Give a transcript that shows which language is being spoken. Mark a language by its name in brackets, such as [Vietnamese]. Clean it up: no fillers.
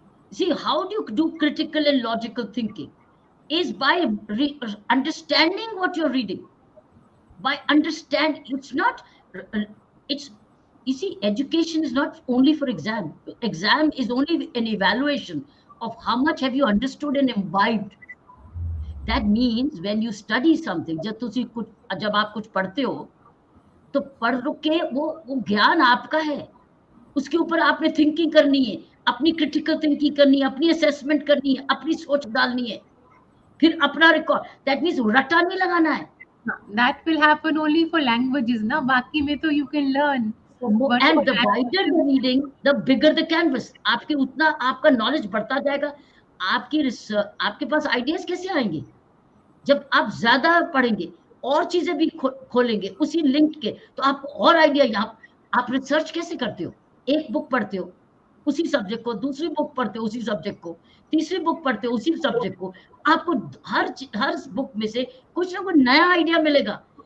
[English] See, how do you do critical and logical thinking? Is by understanding what you're reading. by understand. It's not, it's, you see, education is not only for exam. Exam is only an evaluation of how much have you understood and imbibed. That means when you study something, [Hindi] जब आप कुछ पढ़ते हो, तो पढ़ के वो ज्ञान आपका है, उसके ऊपर आपने थिंकिंग करनी है, अपनी क्रिटिकल थिंकिंग करनी है, अपनी असेसमेंट करनी है, अपनी सोच डालनी है, फिर अपना रिकॉर्ड, दैट मीन्स रटा नहीं लगाना है. [English] That will happen only for languages, ना, [Hindi] बाकी में तो [English] you can learn. And the wider the reading, the bigger the canvas. [Hindi] आपके उतना आपका नॉलेज बढ़ता जाएगा. आपकी रिसर्च, आपके पास आइडियाज कैसे आएंगे? जब आप ज्यादा पढ़ेंगे, और चीजें भी खोलेंगे उसी लिंक के, तो आपको और आइडिया. यहाँ आप रिसर्च कैसे करते हो? एक बुक पढ़ते हो उसी सब्जेक्ट को, दूसरी बुक पढ़ते हो उसी सब्जेक्ट को, तीसरी बुक पढ़ते हो उसी सब्जेक्ट को, आपको हर बुक में से कुछ ना कुछ नया आइडिया मिलेगा.